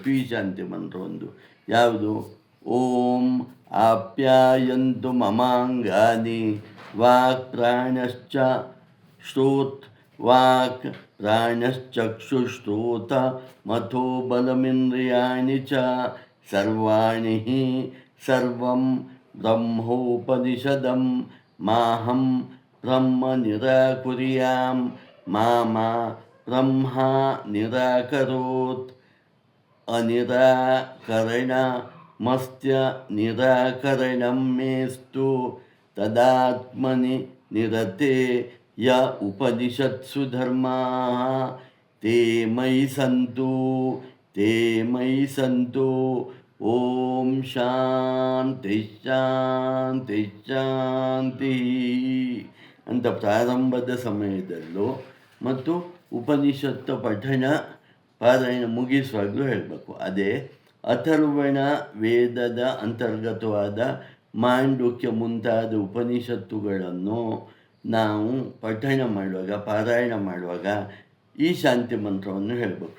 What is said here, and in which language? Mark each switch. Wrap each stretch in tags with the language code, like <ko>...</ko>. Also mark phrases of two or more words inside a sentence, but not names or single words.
<kn>ಈ ಶಾಂತಿ ಮಂತ್ರವೊಂದು ಯಾವುದು,</kn> <sa>ಓಂ ಆಪ್ಯಾಯಂತು ಮಮಾಂಗಾನಿ ವಾಕ್ ಪ್ರಾಣಶ್ಚ ಶ್ರೋತ್ ವಾಕ್ ಪ್ರಾಣಶ್ಚಕ್ಷುಶ್ರೋತ ಮಥೋ ಬಲಮಿಂದ್ರಿಯಾಣಿ ಚ ಸರ್ವಾಣಿ ಸರ್ವಂ ಬ್ರಹ್ಮೋಪನಿಷದಂ ಮಾಹಂ ಬ್ರಹ್ಮ ನಿರಾಕುರ್ಯಾಂ ಮಾ ಬ್ರಹ್ಮ ನಿರಾಕರೋತ್ ಅನಿರಾಕರಣಮಸ್ತ್ಯ ನಿರಾಕರಣಂ ಮೇಸ್ತು ತದಾತ್ಮನಿ ನಿರತೆ ಯ ಉಪನಿಷತ್ಸು ಧರ್ಮಾಃ ತೇ ಮಯಿ ಸಂತು. ಓಂ ಶಾಂತಿ ಶಾಂತಿ ಶಾಂತಿ</sa> <kn>ಅಂತ ಪ್ರಾರಂಭದ ಸಮಯದಲ್ಲೂ ಮತ್ತು ಉಪನಿಷತ್ತು ಪಠಣ ಪಾರಾಯಣ ಮುಗಿಸುವಾಗಲೂ ಹೇಳಬೇಕು. ಅದೇ ಅಥರ್ವಣ ವೇದದ ಅಂತರ್ಗತವಾದ ಮಾಂಡುಕ್ಯ ಮುಂತಾದ ಉಪನಿಷತ್ತುಗಳನ್ನು ನಾವು ಪಠಣ ಮಾಡುವಾಗ, ಪಾರಾಯಣ ಮಾಡುವಾಗ ಈ ಶಾಂತಿ ಮಂತ್ರವನ್ನು ಹೇಳಬೇಕು.</kn>